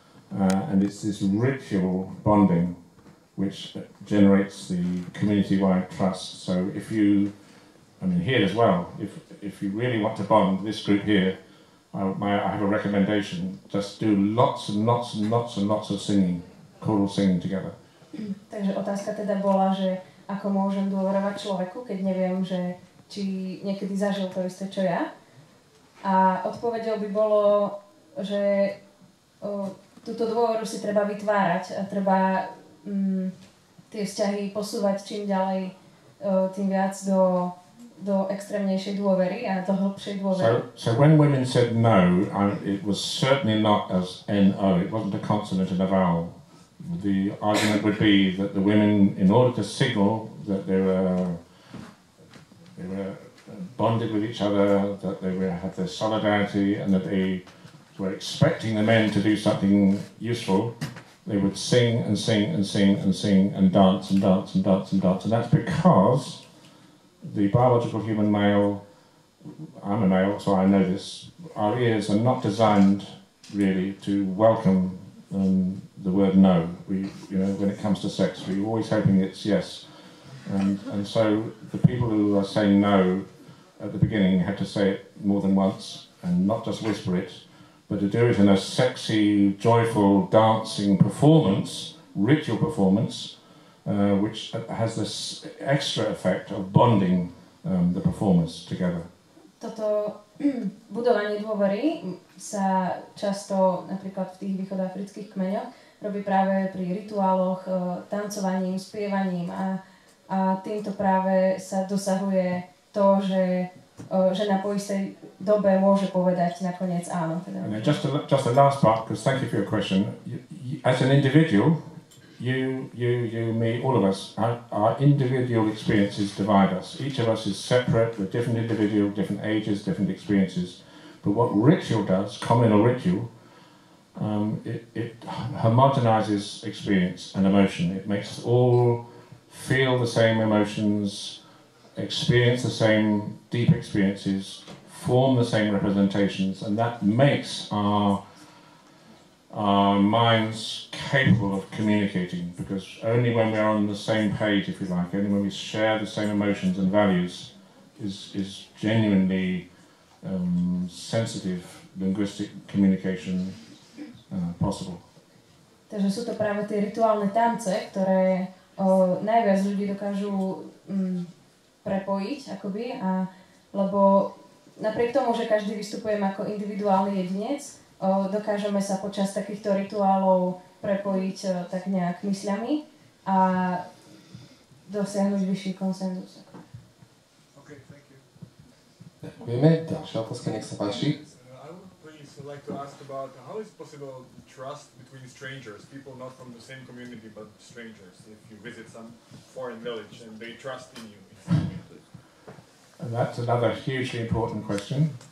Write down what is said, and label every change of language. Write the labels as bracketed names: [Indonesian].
[English] And it's this ritual bonding which generates the community-wide trust. So if you, here as well, if you really want to bond, this group here, I have a recommendation, just do lots and lots and lots and lots of singing, choral singing together. [Slovak] Takže otázka teda bola, že ako môžem dôverovať človeku, keď neviem, že či niekedy zažil to isté, čo ja. A odpoveďou by bolo, že túto dôveru si treba vytvárať a treba tie vzťahy posúvať čím ďalej, tým viac do extrémnejšej dôvery a do hĺbšej dôvery. [English] So when women said no, it was certainly not as N-O, it wasn't a consonant and a vowel. The argument would be that the women, in order to signal that they were bonded with each other, that they had their solidarity, and that they were expecting the men to do something useful, they would sing and sing and sing and sing and dance and dance and dance and dance. And that's because the biological human male, I'm a male, so I know this, our ears are not designed really to welcome the word no. We, you know, when it comes to sex, we're always hoping it's yes. And so the people who are saying no at the beginning had to say it more than once and not just whisper it, but to do it in a sexy, joyful, dancing performance, ritual performance, which has this extra effect of bonding the performers together. [Slovak] Toto budovanie dôvery sa často napríklad v tých východoafrických kmeňoch robí práve pri rituáloch, tancovaním, spievaním a týmto práve sa dosahuje to, že žena po istej dobe môže povedať nakoniec áno. Teda. [English] Just the last part, because thank you for your question. As an individual, you, me, all of us, our individual experiences divide us. Each of us is separate with different individual, different ages, different experiences. But what ritual does, communal ritual, it homogenizes experience and emotion. It makes us all feel the same emotions, experience the same deep experiences, form the same representations, and that makes our minds capable of communicating, because only when we're on the same page, if you like, only when we share the same emotions and values is genuinely sensitive linguistic communication possible. [Slovak] Takže sú to práve tie rituálne tance, ktoré najviac ľudí dokážu prepojiť, akoby, lebo napriek tomu, že každý vystupujeme ako individuálny jedinec, dokážeme sa počas takýchto rituálov prepojiť tak nejak mysľami a dosiahnuť vyšší konsenzus. [English] Okay, thank you. [Slovak] Ďakujeme. Ďalšia otázka, nech sa páči. [English] I would please like to ask about how is possible trust between strangers, people not from the same community but strangers, if you visit some foreign village and they trust in you. And that's another hugely important question.